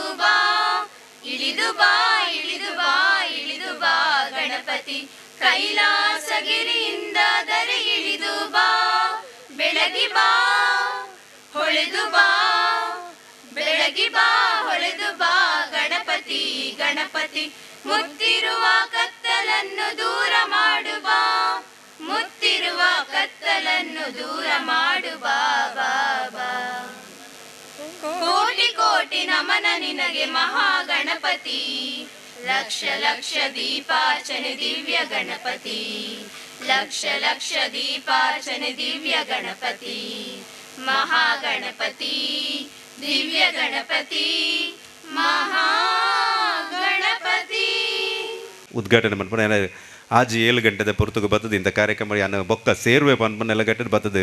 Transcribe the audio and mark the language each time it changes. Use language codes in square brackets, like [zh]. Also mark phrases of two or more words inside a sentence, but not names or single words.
[kn] ಬಾ ಇಳಿದು ಬಾ ಇಳಿದು ಬಾ ಇಳಿದು ಬಾ ಗಣಪತಿ ಕೈಲಾಸಗಿರಿಯಿಂದ ಧರೆಗಿಳಿದು ಬಾ ಬೆಳಗಿ ಬಾ ಹೊಳೆದು ಬಾ ಬೆಳಗಿ ಬಾ ಹೊಳೆದು ಬಾ ಗಣಪತಿ ಗಣಪತಿ ಮುತ್ತಿರುವ ಕತ್ತಲನ್ನು ದೂರ ಮಾಡು ಬಾ ಮುತ್ತಿರುವ ಕತ್ತಲನ್ನು ದೂರ ಮಾಡು ಬಾ ಬಾ ಬಾ ಕೋಟಿ ಕೋಟಿ ನಮನ ನಿನಗೆ ಮಹಾಗಣಪತಿ ಲಕ್ಷ ಲಕ್ಷ ದೀಪಾರ್ಚನೆ ದಿವ್ಯ ಗಣಪತಿ ಲಕ್ಷ ಲಕ್ಷ ದೀಪಾರ್ಚನೆ ದಿವ್ಯ ಗಣಪತಿ ಮಹಾಗಣಪತಿ ದಿವ್ಯ ಗಣಪತಿ ಮಹಾಗಣಪತಿ [tcy] ಉದ್ಘಾಟನೆ ಮಾಡ್ಕೊಂಡು ಆಜಿ 7 ಗಂಟೆದ ಪುರ್ತುಗೆ [kn] ಬರ್ತದೆ ಇಂಥ ಕಾರ್ಯಕ್ರಮ [tcy] ಯಾನು ಬೊಕ್ಕ ಸೇರುವೆ ಪನ್ಪನ್ನೆಲ್ಲ ಗಂಟೆ ಬರ್ತದೆ